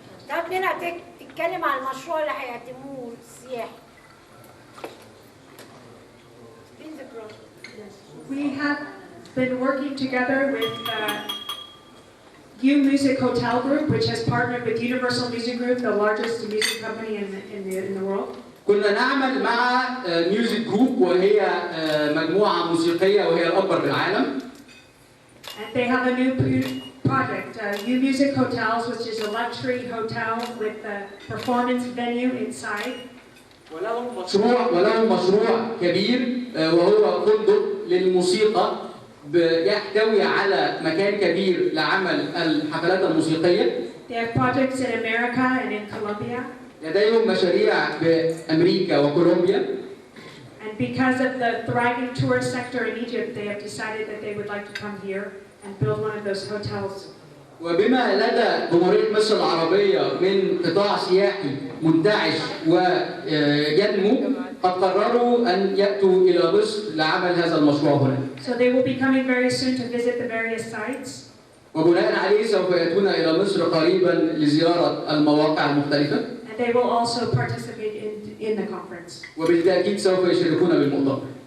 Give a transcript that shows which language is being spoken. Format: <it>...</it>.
<ar>طب هنا تتكلم عن المشروع اللي هيقدموه السياحي.</ar> <en>We have been working together with U Music Hotel Group, which has partnered with Universal Music Group, the largest music company in the world.</en> <ar>كنا نعمل مع ميوزك جروب وهي مجموعة موسيقية وهي الأكبر بالعالم.</ar> <en>And they have a new project, U Music Hotels, which is a luxury hotel with a performance venue inside.</en> <ar>ولهم مشروع كبير وهو فندق للموسيقى يحتوي على مكان كبير لعمل الحفلات الموسيقية.</ar> <en>They have projects in America and in Colombia.</en> <ar>لديهم مشاريع بأمريكا وكولومبيا.</ar> <en>And because of the thriving tourist sector in Egypt, they have decided that they would like to come here and build one of those hotels.</en> <ar>وبما لدى جمهورية مصر العربية من قطاع سياحي منتعش وينمو، قد قرروا أن يأتوا إلى مصر لعمل هذا المشروع هنا.</ar> <en>So they will be coming very soon to visit the various sites.</en> <ar>وبناء عليه سوف يأتون إلى مصر قريبا لزيارة المواقع المختلفة.</ar> <en>And they will also participate in the conference.</en> <ar>وبالتأكيد سوف يشاركون بالمؤتمر.</ar>